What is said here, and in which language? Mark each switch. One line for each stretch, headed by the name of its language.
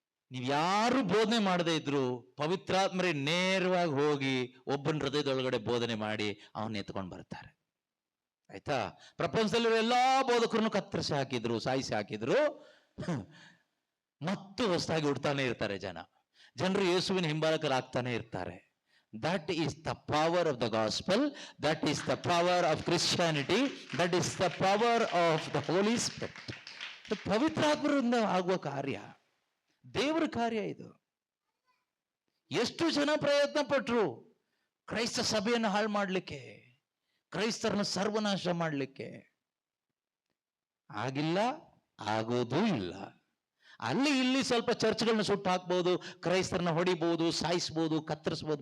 Kannada: ನೀವು ಯಾರು ಬೋಧನೆ ಮಾಡದೇ ಇದ್ರು ಪವಿತ್ರಾತ್ಮರೇ ನೇರವಾಗಿ ಹೋಗಿ ಒಬ್ಬನ ಹೃದಯದೊಳಗಡೆ ಬೋಧನೆ ಮಾಡಿ ಅವನ್ನ ಎತ್ಕೊಂಡು ಬರ್ತಾರೆ. ಆಯ್ತಾ? ಪ್ರಪಂಚದಲ್ಲಿರೋ ಎಲ್ಲಾ ಬೋಧಕರನ್ನು ಕತ್ತರಿಸಿ ಹಾಕಿದ್ರು, ಸಾಯಿಸಿ ಹಾಕಿದ್ರು, ಮತ್ತು ಹೊಸದಾಗಿ ಹುಡ್ತಾನೆ ಇರ್ತಾರೆ ಜನರು ಯೇಸುವಿನ ಹಿಂಬಾಲಕರಾಗ್ತಾನೆ ಇರ್ತಾರೆ.
English: That is the power of the gospel. That is the power of Christianity. That is the power of the Holy Spirit.
Kannada: ಪವಿತ್ರಾತ್ಮರಿಂದ ಆಗುವ ಕಾರ್ಯ, ದೇವರ ಕಾರ್ಯ ಇದು. ಎಷ್ಟು ಜನ ಪ್ರಯತ್ನ ಪಟ್ರು ಕ್ರೈಸ್ತ ಸಭೆಯನ್ನು ಹಾಳು ಮಾಡಲಿಕ್ಕೆ, ಕ್ರೈಸ್ತರನ್ನು ಸರ್ವನಾಶ ಮಾಡಲಿಕ್ಕೆ. ಆಗಿಲ್ಲ, ಆಗೋದೂ ಇಲ್ಲ. ಅಲ್ಲಿ ಇಲ್ಲಿ ಸ್ವಲ್ಪ ಚರ್ಚ್ಗಳನ್ನ ಸುಟ್ಟು ಹಾಕ್ಬೋದು, ಕ್ರೈಸ್ತರನ್ನ ಹೊಡಿಬಹುದು, ಸಾಯಿಸ್ಬೋದು, ಕತ್ತರಿಸ್ಬೋದು.